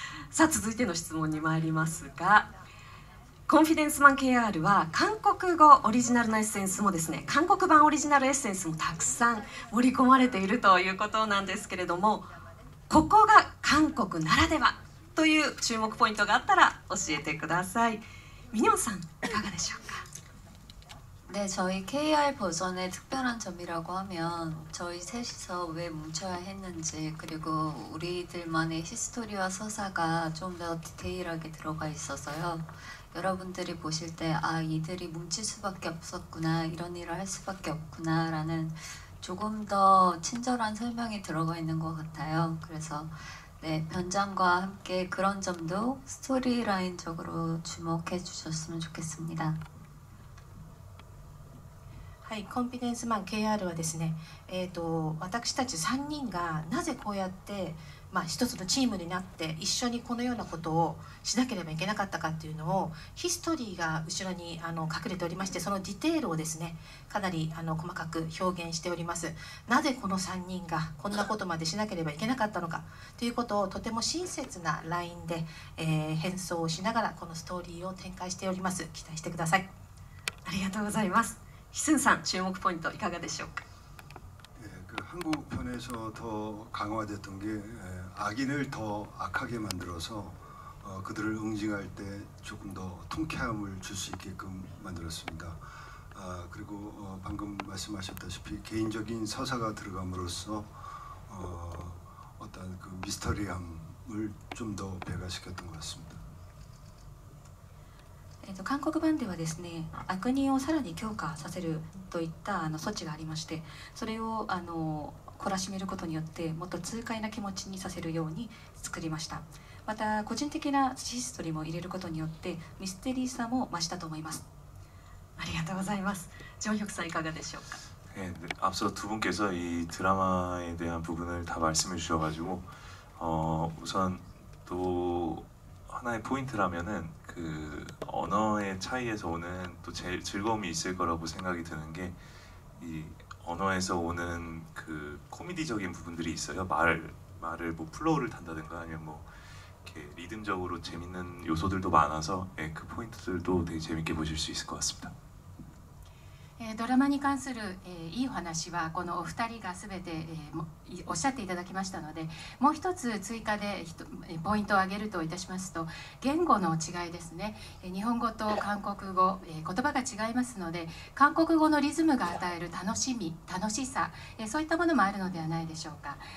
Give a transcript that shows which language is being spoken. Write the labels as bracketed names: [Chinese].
[Japanese] さあ続いての質問に参りますが、コンフィデンスマン KR は韓国語オリジナルのエッセンスもですね、韓国版オリジナルエッセンスもたくさん盛り込まれているということなんですけれども、ここが韓国ならではという注目ポイントがあったら教えてください。 민영 상いかがでしょうか。 [Korean] 네, 저희 KR 버전의 특별한 점이라고 하면 저희 셋이서 왜 뭉쳐야 했는지, 그리고 우리들만의 히스토리와 서사가 좀 더 디테일하게 들어가 있어서요. 여러분들이 보실 때 이들이 뭉칠 수밖에 없었구나, 이런 일을 할 수밖에 없구나 라는 조금 더 친절한 설명이 들어가 있는 것 같아요. 그래서 네, 변장과 함께 그런 점도 스토리라인적으로 주목해 주셨으면 좋겠습니다. [Japanese] はい、コンフィデンスマン KR はですね、私たち3人がなぜこうやって、一つのチームになって一緒にこのようなことをしなければいけなかったかっていうのをヒストリーが後ろに隠れておりまして、そのディテールをですねかなり細かく表現しております。なぜこの3人がこんなことまでしなければいけなかったのかということをとても親切なラインで、変装をしながらこのストーリーを展開しております。期待してください。ありがとうございます。희순さん注目ポイントいかがでしょうか。 [Korean] 한국 편에서 더 강화됐던 게 악인을 더 악하게 만들어서 그들을 응징할 때 조금 더 통쾌함을 줄 수 있게끔 만들었습니다. 그리고 방금 말씀하셨다시피 개인적인 서사가 들어감으로써 어떤 그 미스터리함을 좀 더 배가시켰던 것 같습니다. [Japanese] 韓国版ではですね、悪人をさらに強化させるといった措置がありまして、それを懲らしめることによってもっと痛快な気持ちにさせるように作りました。また個人的なヒストリーも入れることによってミステリーさも増したと思います。ありがとうございます。정혁さんいかがでしょうか。 [Korean] 네, 앞서 두 분께서 이 드라마에 대한 부분을 다 말씀해 주셔가지고 우선 또 하나의 포인트라면은 그 언어의 차이에서 오는 또 제일 즐거움이 있을 거라고 생각이 드는 게 이 언어에서 오는 그 코미디적인 부분들이 있어요. 말을 뭐 플로우를 탄다든가 아니면 뭐 이렇게 리듬적으로 재밌는 요소들도 많아서 예, 그 포인트들도 되게 재밌게 보실 수 있을 것 같습니다. [Japanese] ドラマに関する、いいお話はこのお二人がすべて、おっしゃっていただきましたので、もう一つ追加でポイントを挙げるといたしますと、言語の違いですね。日本語と韓国語、言葉が違いますので、韓国語のリズムが与える楽しみ、楽しさ、そういったものもあるのではないでしょうか。